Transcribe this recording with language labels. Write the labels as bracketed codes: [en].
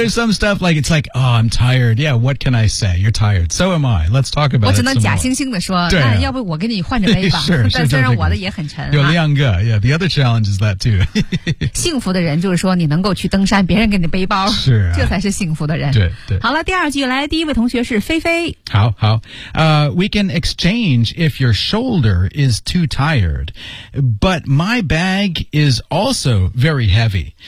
[en] you know, there's some stuff like, it's like, oh, I'm tired. Yeah, what can I say? You're tired. So am I. Let's talk about it some more. [zh] 我只能假惺惺地说那要不我给你换着背吧 [en] sure, [zh] 但虽然我的也很沉。有两个 [en] yeah, the other challenge is that too. [zh] 幸福的人就是说你能够去登山别人给你背包。是、啊。这才是幸福的人。对对。好了第二句来第一位同学是菲菲。好好。 [en] We can exchange if your shoulder is too tired, but my bag is also very heavy.